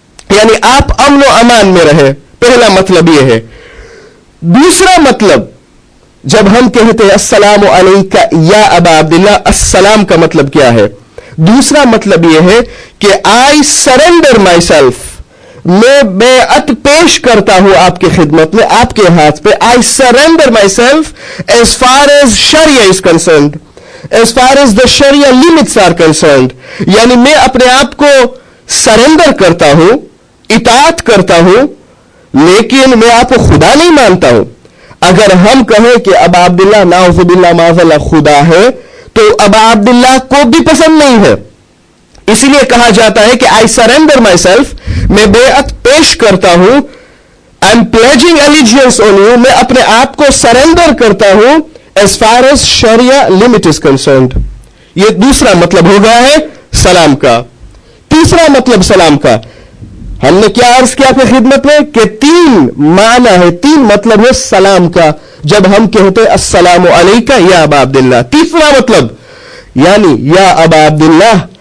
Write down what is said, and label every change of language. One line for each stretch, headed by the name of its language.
Urdu: یعنی آپ امن و امان میں رہیں پہلا مطلب یہ ہے دوسرا مطلب جب ہم کہتے ہیں السلام علیکہ یا ابا عبداللہ السلام کا مطلب کیا ہے دوسرا مطلب یہ ہے کہ
English: I surrender myself
Urdu: میں بیعت پیش کرتا ہوں آپ کی خدمت میں, آپ کے ہاتھ پہ.
English: I surrender myself as far as Sharia is concerned, as far as the Sharia limits are concerned.
Urdu: یعنی میں اپنے آپ کو سرنڈر کرتا ہوں, اطاعت کرتا ہوں, لیکن میں آپ کو خدا نہیں مانتا ہوں. اگر ہم کہیں کہ ابا عبداللہ نعوذ باللہ معاذ اللہ خدا ہے, تو ابا عبداللہ کو بھی پسند نہیں ہے. اسی لیے کہا جاتا ہے کہ
English: I surrender myself,
Urdu: میں بیعت پیش کرتا ہوں.
English: I'm pledging allegiance on you,
Urdu: میں اپنے آپ کو سرنڈر کرتا ہوں
English: as far as Sharia limit is concerned.
Urdu: یہ دوسرا مطلب ہو گیا ہے سلام کا. تیسرا مطلب سلام کا ہم نے کیا عرض کیا آپ کی خدمت میں کہ 3 معنی ہے, 3 مطلب ہے سلام کا. جب ہم کہتے ہیں السلام علیکہ یا ابا عبداللہ, تیسرا مطلب یعنی یا ابا عبداللہ.